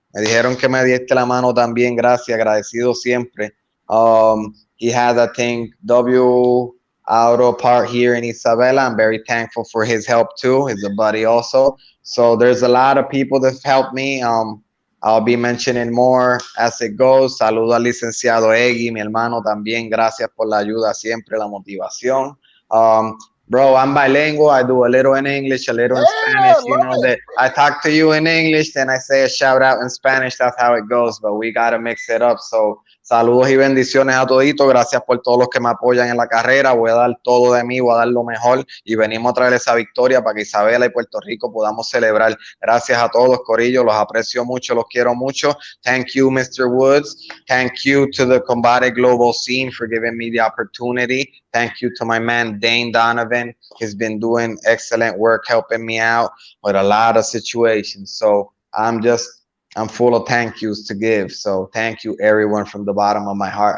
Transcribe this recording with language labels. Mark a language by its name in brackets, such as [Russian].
[Spanish] Me dijeron que me diste la mano también, gracias, agradecido siempre. [English] He has, I think, auto part here in Isabela. I'm very thankful for his help too. He's a buddy also. So there's a lot of people that have helped me. I'll be mentioning more as it goes. [Spanish] Saludo al licenciado Eggy, mi hermano también. Gracias por la ayuda siempre, la motivación. [English] Um, Bro, I'm bilingual. I do a little in English, a little in Yeah, Spanish. You love know it. that I talk to you in English, then I say a shout out in Spanish. That's how it goes, but we gotta mix it up. [Spanish] So, saludos y bendiciones a toditos. Gracias por todos los que me apoyan en la carrera. Voy a dar todo de mí, voy a dar lo mejor y venimos a traer esa victoria para que Isabela y Puerto Rico podamos celebrar. Gracias a todos, Corillo. Los aprecio mucho, los quiero mucho. [English] Thank you, Mr. Woods. Thank you to the Combate Global Scene for giving me the opportunity. Thank you to my man Dane Donovan. He's been doing excellent work helping me out with a lot of situations. So I'm full of thank yous to give. So thank you everyone from the bottom of my heart.